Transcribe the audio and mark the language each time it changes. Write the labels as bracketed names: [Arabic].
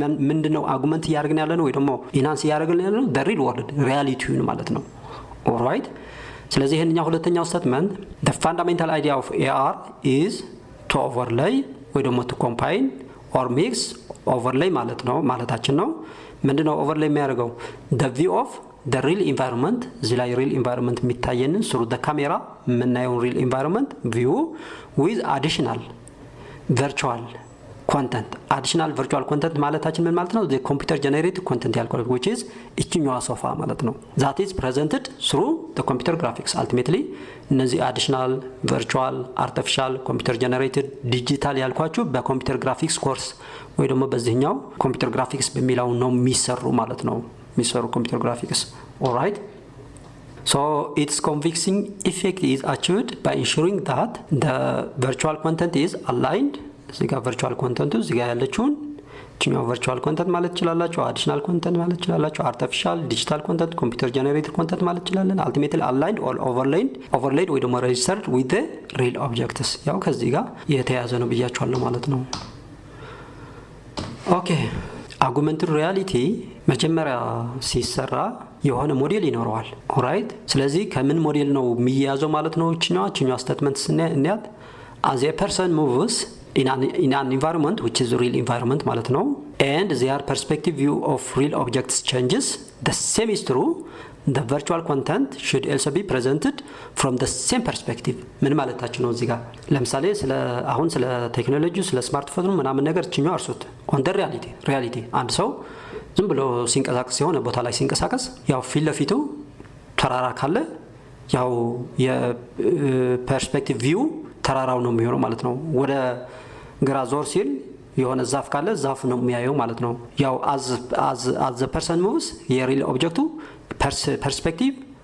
[Amharic] ምንድነው አጉመንት እያደረግን ያለ ነው ወይ ደግሞ ኢናንስ እያደረግን ያለ ነው [English] the real world [Amharic] ሪያሊቲውን ማለት ነው። ኦልራይት ስለዚህ ይሄንኛው ሁለተኛው ስቴትመንት [English] the fundamental idea of AR is to overlay [Amharic] ወይ ደግሞ [English] to combine or mix overlay [Amharic] ማለት ነው ማለታችን ነው። ምንድነው overlay የሚያደርገው? [English] the view of the real environment [Amharic] እዚህ ላይ real environment የሚታየንን [English] through the camera የምናየውን real environment view with additional virtual content additional virtual content ማለታችን ምን ማለት ነው? the computer generated content [Amharic] ያልኩት which is እችኛዋ ሶፋ ማለት ነው። [English] that is presented through the computer graphics ultimately [Amharic] እነዚህ additional virtual artificial computer generated digital ያልኳችሁ በኮምፒውተር ግራፊክስ ኮርስ ወይ ደግሞ በዚህኛው ኮምፒውተር ግራፊክስ በሚለው ነው የሚሰሩ ማለት ነው። የሚሰሩ ኮምፒውተር ግራፊክስ alright [English] so its convincing effect is achieved by ensuring that the virtual content is aligned [Amharic] እዚህ ጋር ቨርቹዋል ኮንተንቱ እዚህ ጋር ያለችውን እችኛው ቨርቹዋል ኮንተንት ማለት ይችላልላችሁ፣ አዲሽናል ኮንተንት ማለት ይችላልላችሁ፣ አርቲፊሻል ዲጂታል ኮንተንት ኮምፒውተር ጀነሬትድ ኮንተንት ማለት ይችላልን። [English] አልቲሜትሊ አላይንድ ኦር [Amharic] ኦቨርሌይድ ወይ ደግሞ ሬጅስተርድ ዊዝ ዘ ሪል ኦብጀክትስ ያው ከዚህ ጋር የተያያዘ ነው ብያችኋለሁ ማለት ነው። ኦኬ አጉመንትድ ሪያሊቲ መጀመሪያ ሲሰራ የሆነ ሞዴል ይኖረዋል። ኦራይት ስለዚህ ከምን ሞዴል ነው የሚያያዘው ማለት ነው? [English] እችኛዋ ስቴትመንት ስናያት as a person moves in an environment which is real environment ማለት ነው and their perspective view of real objects changes the same is true the virtual content should also be presented from the same perspective [Amharic] ምን ማለታችሁ ነው? እዚህ ጋር ለምሳሌ አሁን ስለ ቴክኖሎጂ ስለ ስማርትፎን ምናምን ነገር እችኛው አርሱት [English] on the reality [Amharic] አንድ ሰው ዝም ብሎ ሲንቀሳቀስ የሆነ ቦታ ላይ ሲንቀሳቀስ ያው ፊት ለፊቱ ተራራ ካለ ያው የፐርስፔክቲቭ ቪው ተራራው ነው የሚሆነው ማለት ነው። ወደ ግራ ዞር ሲል የሆነ ዛፍ ካለ ዛፍ ነው የሚያየው ማለት ነው። ያው [English] as the person moves [Amharic] የሪል ኦብጀክቱ ፐርስፔክቲቭ